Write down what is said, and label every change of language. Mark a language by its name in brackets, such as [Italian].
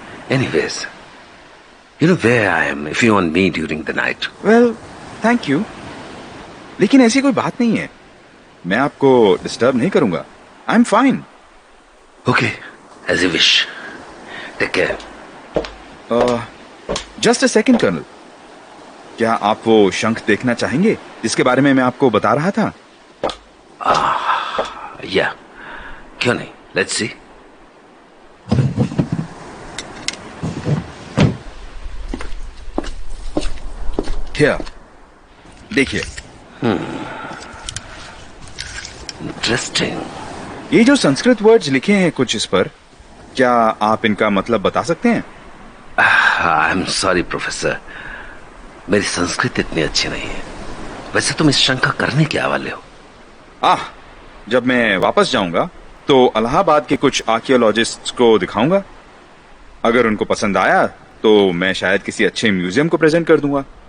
[English] Anyways, you know where I am if you want me during the night. Well, thank you, [Hindi] लेकिन ऐसी कोई बात नहीं है। मैं आपको डिस्टर्ब नहीं करूंगा। [English] I am fine. Okay, as you wish. Take care. Just a second [Hindi] colonel, क्या आप वो शंख देखना चाहेंगे जिसके बारे में मैं आपको बता रहा था? [English] Yeah. [Hindi] क्यों नहीं? [English] Let's see. [Hindi] Here, देखिए। [English] Interesting. [Hindi] ये जो संस्कृत वर्ड्स लिखे हैं कुछ इस पर, क्या आप इनका मतलब बता सकते हैं? [English] I'm sorry, professor. [Hindi] मेरी संस्कृत इतनी अच्छी नहीं है। वैसे तुम इस शंका करने क्या वाले हो? जब मैं वापस जाऊंगा तो इलाहाबाद के कुछ आर्कियोलॉजिस्ट्स को दिखाऊंगा। अगर उनको पसंद आया तो मैं शायद किसी अच्छे म्यूजियम को प्रेजेंट कर दूंगा।